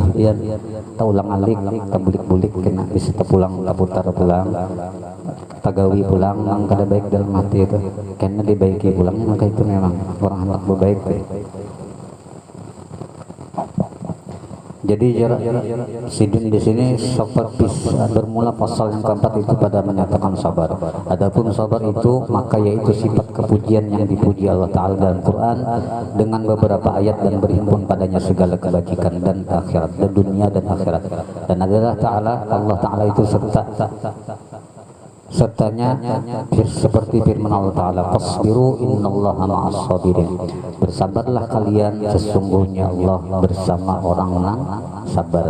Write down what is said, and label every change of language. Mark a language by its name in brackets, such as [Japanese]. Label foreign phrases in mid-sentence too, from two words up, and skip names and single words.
[Banjar] Dia tahu ulang alik, kita bulik-bulik kena bisa pulang, putar pulang, tagawi pulang memang kada baik dalam hati itu, karena dibaiki pulangnya maka itu memang orang hendak berbaik. Jadi sidin di sini seperti bermula pasal yang keempat itu pada menyatakan sabar. [Malay] Adapun sabar itu maka yaitu sifat kepujian yang dipuji Allah Ta'ala dalam Quran dengan beberapa ayat dan berhimpun padanya segala kebajikan dan akhirat, dan dunia dan akhirat. Dan adalah Allah Ta'ala itu sertanya seperti firman Allah Ta'ala, [Arabic] فاصبروا إن الله مع الصابرين, [Malay] bersabarlah kalian sesungguhnya Allah bersama orang yang sabar.